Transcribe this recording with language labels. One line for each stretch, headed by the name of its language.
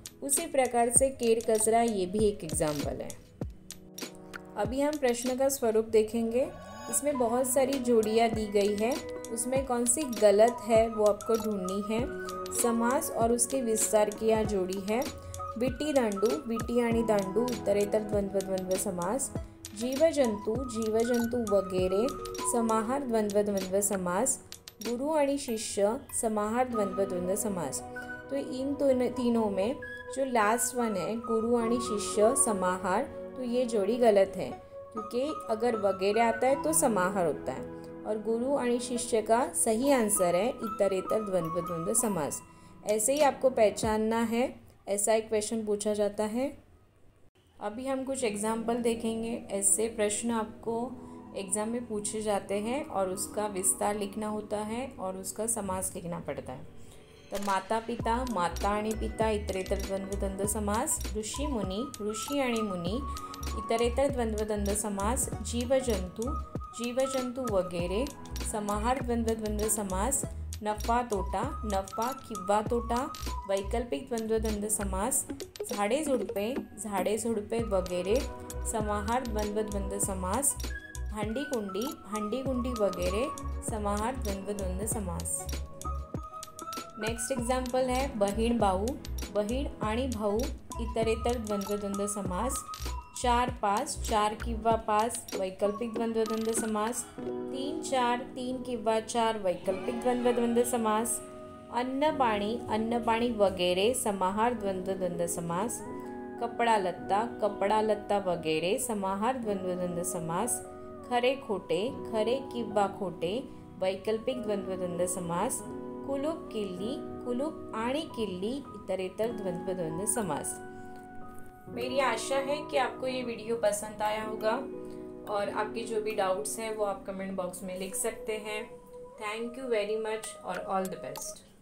Hindi: उसी प्रकार से केर कचरा, ये भी एक एग्जाम्पल है। अभी हम प्रश्न का स्वरूप देखेंगे। इसमें बहुत सारी जोड़ियाँ दी गई है, उसमें कौन सी गलत है वो आपको ढूंढनी है। समास और उसके विस्तार की यहाँ जोड़ी है।
Marathi: विटी दांडू, विटी आणि दांडू उत्तरेतर द्वंद्व समास. जीवजंतू, जीवजंतू वगैरे समाहार द्वंद्व समास. गुरु आणि शिष्य समाहार द्वंद्व समास.
Hindi: तो इन तीनों में जो लास्ट वन है
Marathi: गुरु आणि शिष्य समाहार,
Hindi: तो ये जोड़ी गलत है क्योंकि अगर वगैरह आता है तो समाहार होता है और गुरु आणि शिष्य का सही आंसर है इतरेतर द्वंद्व समास. ऐसे ही आपको पहचानना है, ऐसा एक क्वेश्चन पूछा जाता है. अभी हम कुछ एग्जाम्पल देखेंगे. ऐसे प्रश्न आपको एग्ज़ाम में पूछे जाते हैं और उसका विस्तार लिखना होता है और उसका समास लिखना पड़ता है.
Marathi: तो माता पिता, माता आणि पिता इतरेतर द्वंद्व समास. ऋषी मुनी, ऋषी आणि मुनी इतरेतर द्वंद्व समास. जीवजंतू, जीवजंतू वगैरे समाहार द्वंद्व समास. नफा तोटा, नफा किंवा तोटा वैकल्पिक द्वंद्व समास. झाडे झुडपे, झाडे झुडपे वगैरे समाहार द्वंद्व समास. भांडी कुंडी, भांडी कुंडी वगैरे समाहार द्वंद्व समास.
Hindi: नेक्स्ट एग्जाम्पल है
Marathi: बहीण भाऊ, बहीण आणि भाऊ इतरेतर द्वंद्व समास. चार पाच, चार किंवा पाच वैकल्पिक द्वंद्व समास. तीन चार, तीन किंवा चार वैकल्पिक द्वंद्व समास. अन्न पाणी, अन्न पाणी वगैरे समाहार द्वंद्व समास. कपडा लत्ता, कपडा लत्ता वगैरे समाहार द्वंद्व समास. खरे खोटे, खरे किंवा खोटे वैकल्पिक द्वंद्व समास. कुलूप किल्ली, कुलूप आणि किल्ली इतरेतर द्वंद्व समास.
Hindi: मेरी आशा है कि आपको ये वीडियो पसंद आया होगा और आपके जो भी डाउट्स हैं वो आप कमेंट बॉक्स में लिख सकते हैं.
English: thank you very much
Hindi: और
English: All the best.